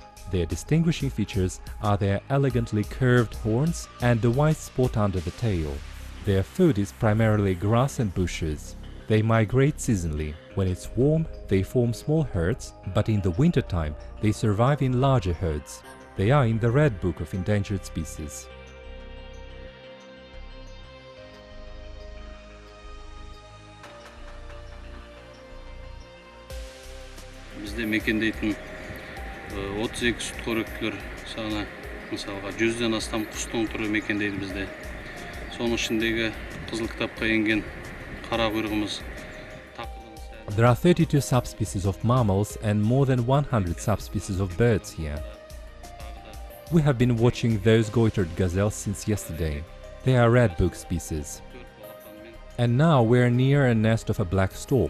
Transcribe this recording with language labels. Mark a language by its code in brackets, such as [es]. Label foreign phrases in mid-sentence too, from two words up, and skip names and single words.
[en] Their distinguishing features are their elegantly curved horns and the white spot under the tail. Their food is primarily grass and bushes. They migrate seasonally. When it's warm, they form small herds, but in the wintertime they survive in larger herds. They are in the Red Book of Endangered Species. [kk] Bizde mekендейтін 32 сүтқоректілер саны, мысалға 100-ден астам құстың түрі мекендейді бізде. Соның ішіндегі қызыл кітапқа енген қара құйрығымыз. [en] There are 32 subspecies of mammals and more than 100 subspecies of birds here. We have been watching those goitered gazelles since yesterday. They are Red Book species. And now we're near a nest of a black stork.